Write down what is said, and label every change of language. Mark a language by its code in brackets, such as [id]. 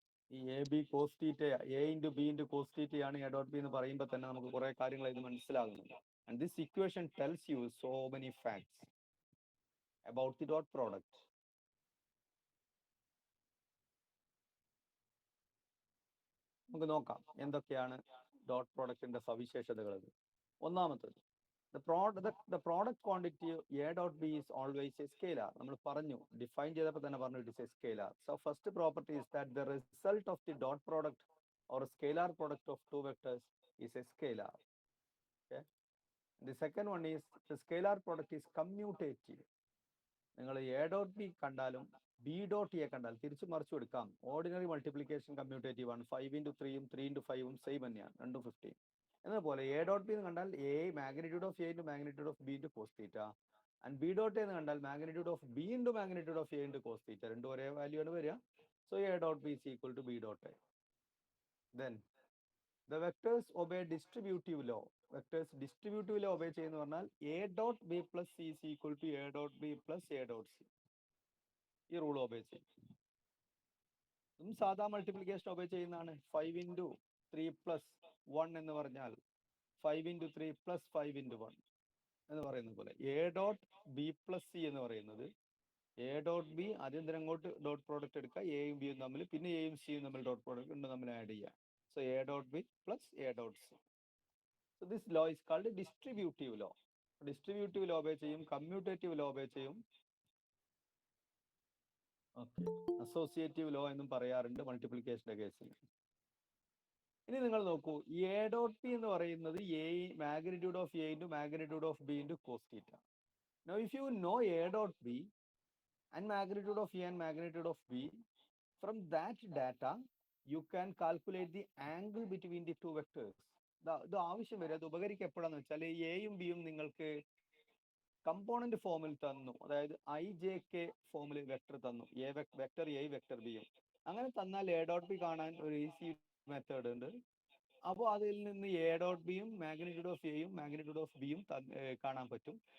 [ml] ഈ A B cos theta, A into B into cos തീറ്റയാണ് A dot B എന്ന് പറയുമ്പോൾ തന്നെ നമുക്ക് കുറേ കാര്യങ്ങൾ ഇത് മനസ്സിലാകുന്നുണ്ട്. [en] And this equation tells you so many facts about the dot product. [ml] നമുക്ക് നോക്കാം എന്തൊക്കെയാണ് ഡോട്ട് പ്രോഡക്റ്റിന്റെ സവിശേഷതകൾ. [en] ഒന്നാമത്തത്, the product quantity A dot B is always a scalar. [ml] നമ്മൾ പറഞ്ഞു, ഡിഫൈൻ ചെയ്തപ്പോൾ തന്നെ പറഞ്ഞു [en] it is a scalar. So first property is that the result of the dot product or scalar product of two vectors is a scalar. Okay. The second one is the scalar product is commutative. [ml] നിങ്ങൾ A dot B കണ്ടാലും B dot A കണ്ടാൽ തിരിച്ചു മറിച്ചു എടുക്കാം. Ordinary multiplication commutative ആണ്. 5 into 3 3 into 5 same തന്നെയാണ്, 2 15. എന്നതുപോലെ A dot B എന്ന് കണ്ടാൽ A magnitude of A into magnitude of B into cos theta, and B dot എന്ന് കണ്ടാൽ magnitude of B into magnitude of A into cos theta. രണ്ടും ഒരേ value ആണ് വരിക. [en] So A dot B is equal to B dot A. Then the vectors obey distributive law. Vectors distributive law obey [ml] ചെയ്യുന്ന പറഞ്ഞാൽ [en] a dot b plus c is equal to a dot b plus a dot c. [ml] ഈ rule obey ചെയ്യും. സാധാ multiplication obey ചെയ്യുന്നതാണ്. 5 into 3 plus 1 എന്ന് പറഞ്ഞാൽ 5 into 3 plus 5 into 1 എന്ന് പറയുന്നത് പോലെ A dot B plus C എന്ന് പറയുന്നത് എ ഡോട്ട് ബി ആദ്യം തന്നെ അങ്ങോട്ട് ഡോട്ട് പ്രോഡക്റ്റ് എടുക്കുക, എയും ബിയും തമ്മിൽ, പിന്നെ എയും സിയും തമ്മിൽ ഡോട്ട് പ്രോഡക്റ്റ് ഉണ്ട് തമ്മിൽ ആഡ് ചെയ്യുക. [en] So A dot B plus A dot C. So this law is called distributive law. [ml] Distributive law obey ചെയ്യും, കമ്മ്യൂട്ടേറ്റീവ് ലോ ഒബേ ചെയ്യും, അസോസിയേറ്റീവ് ലോ എന്നും പറയാറുണ്ട് മൾട്ടിപ്ലിക്കേഷന്റെ കേസിൽ. ഇനി നിങ്ങൾ നോക്കൂ, എ ഡോട്ട് ബി എന്ന് പറയുന്നത് A magnitude of A into magnitude of B into cos theta. [en] Now if you know A dot B and magnitude of A and magnitude of B, from that data you can calculate the angle between the two vectors. [ml] ഇത് ആവശ്യം വരും. അത് ഉപകരിക്കുക എപ്പോഴാന്ന് വെച്ചാൽ എയും ബിയും നിങ്ങൾക്ക് component ഫോമിൽ തന്നു, അതായത് ഐ ജെ കെ ഫോമിൽ വെക്ടർ തന്നു, എ വെക്ടർ എ വെക്ടർ ബിയും. അങ്ങനെ തന്നാൽ എ ഡോട്ട് ബി കാണാൻ ഒരു ഈസി മെത്തേഡ് ഉണ്ട്. അപ്പോൾ അതിൽ നിന്ന് എ ഡോട്ട് ബിയും മാഗ്നിറ്റ്യൂഡ് ഓഫ് എയും മാഗ്നിറ്റ്യൂഡ് ഓഫ് ബിയും കാണാൻ പറ്റും.